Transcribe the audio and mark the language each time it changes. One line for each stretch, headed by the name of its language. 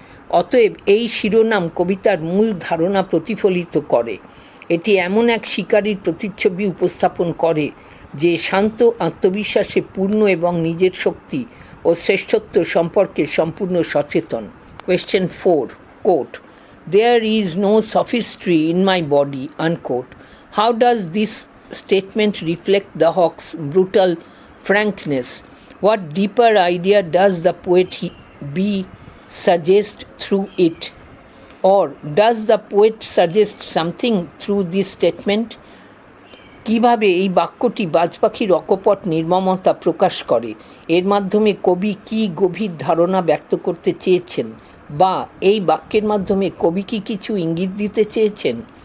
Bangla: অতএব এই শিরোনাম কবিতার মূল ধারণা প্রতিফলিত করে। এটি এমন এক শিকারীর প্রতিচ্ছবি উপস্থাপন করে যে শান্ত, আত্মবিশ্বাসে পূর্ণ এবং নিজের শক্তি ও শ্রেষ্ঠত্ব সম্পর্কে সম্পূর্ণ সচেতন।
English: Question 4. Quote, "There is no sophistry in my body." Unquote. How does this statement reflect the hawk's brutal frankness? What deeper idea does the poet suggest through it? Or does the poet suggest something through this statement?
Bangla: কিভাবে এই বাক্যটি বাজ পাখির অকপট নির্মমতা প্রকাশ করে? এর মাধ্যমে কবি কি গভীর ধারণা ব্যক্ত করতে চেয়েছেন, বা এই বাক্যের মাধ্যমে কবি কি কিছু ইঙ্গিত দিতে চেয়েছেন?